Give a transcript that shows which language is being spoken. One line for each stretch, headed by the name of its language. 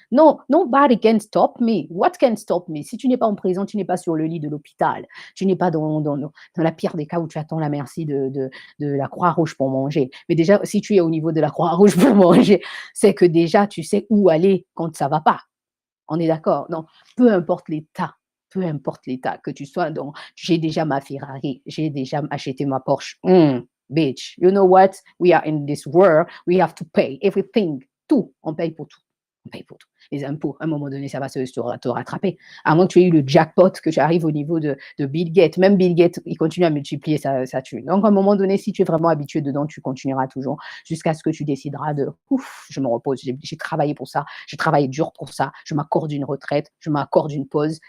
French: Non,
English: nobody can stop me. What can stop me?
French: Si tu n'es pas en prison, tu n'es pas sur le lit de l'hôpital, tu n'es pas dans la pire des cas où tu attends la merci de la Croix-Rouge pour manger. Mais déjà, si tu es au niveau de la Croix-Rouge pour manger, c'est que déjà, tu sais où aller quand ça ne va pas. On est d'accord? Non, peu importe l'état, que tu sois dans, j'ai déjà ma Ferrari, j'ai déjà acheté ma Porsche.
English: Bitch, you know what? We are in this world, we have to pay everything.
French: Tout, on paye pour tout. On paye pour tout. Les impôts, à un moment donné, ça va te rattraper. À moins que tu aies eu le jackpot, que tu arrives au niveau de Bill Gates. Même Bill Gates, il continue à multiplier sa thune. Donc, à un moment donné, si tu es vraiment habitué dedans, tu continueras toujours jusqu'à ce que tu décideras de ouf, je me repose, j'ai travaillé pour ça, j'ai travaillé dur pour ça, je m'accorde une retraite, je m'accorde une pause.